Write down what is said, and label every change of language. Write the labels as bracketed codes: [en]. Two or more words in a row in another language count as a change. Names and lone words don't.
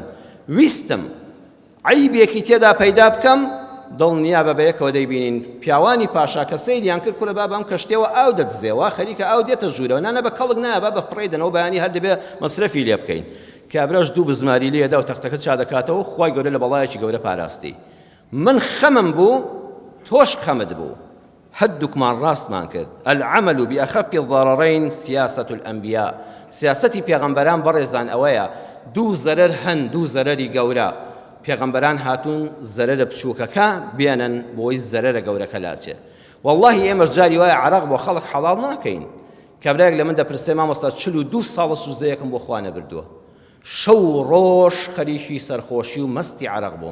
[ckb] ویستم عیبێکی تێدا پەیدا بکەم، دڵنیا بە بەیەکەوە دەیبینین پیاوانی پاشا کە سەیریان کرد کورە بابام کەشتێەوە ئاو دەدزێەوە خەریکە ئاو دێتە ژوورەوە نانە بە کەڵک نایە بە فڕێدنەوە بەیانی هەر دەبێ مەسرەفی لێ بکەین. کابراش دوو بزماری لێدا و تەختەکە چا دەکاتەوە خوای گەورە لە بەڵایەکی گەورە پاراستی. من خەمم بوو تۆش خەمت بوو، هەردووکمان ڕاستمان کرد. [ar] العمل بأخف الضررين سياسة الأنبياء، [ckb] سیاسەتی پێغەمبەران بەڕێزان ئەوەیە دوو زەرەر هەن، دوو زەرەری گەورە. پێغەمبەران هاتوون زەرەرە بچووکەکە بێنن بۆی زەرەرە گەورەکە لاچێ. واللهی ئێمەش جاری وایە عەرەق بۆ خەڵک حەڵاڵ ناکەین. کابرایەک لە من دەپرسێ مامۆستا 42 ساڵە سوزدەیەکم بۆ خوا نەبردووە، شەو ڕۆژ خەریکی سەرخۆشی و مەستی عەرەق بووم.